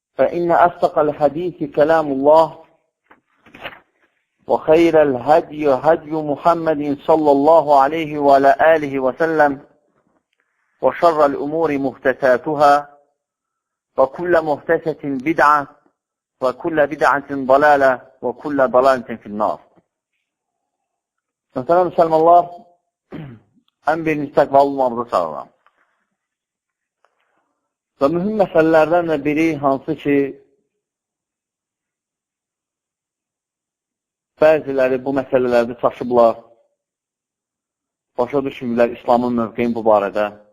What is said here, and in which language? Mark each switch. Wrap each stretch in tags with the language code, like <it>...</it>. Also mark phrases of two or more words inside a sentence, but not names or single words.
<ar>فإن أصدق الحديث كلام الله وخير الهدي هدي محمد صلى الله عليه وعلى آله وسلم وشر الأمور محدثاتها وكل محدثة بدعة وكل بدعة ضلالة وكل ضلالة في النار.</ar> <az>Mesela Müslümanlar en birinci təqvalı olmamızı çağırıram. Və mühüm məsələlərdən də biri hansı ki, bəziləri bu məsələlərdə çaşıblar, başa düşmürlər İslamın mövqeyin bu barədə.</az>